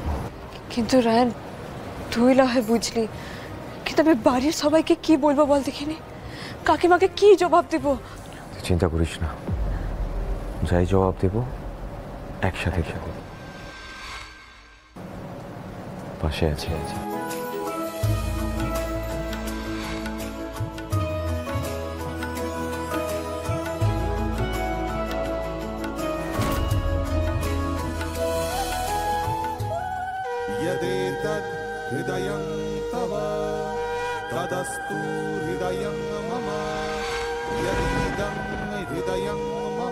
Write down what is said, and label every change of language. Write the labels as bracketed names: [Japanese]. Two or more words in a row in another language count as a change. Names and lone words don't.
[Bangla] কিন্তু রায়ন, তুই না হয় বুঝলি, কিন্তু আমি বাড়ির সবাইকে কি বলবো বল দেখিনি, কাকিমাকে কি জবাব দেব? চিন্তা করিস না, যাই জবাব দেব একসাথে পাশে আছি। [Sanskrit] यदेतद् हृदयं तव तदस्तु हृदयं मम यदिदं हृदयं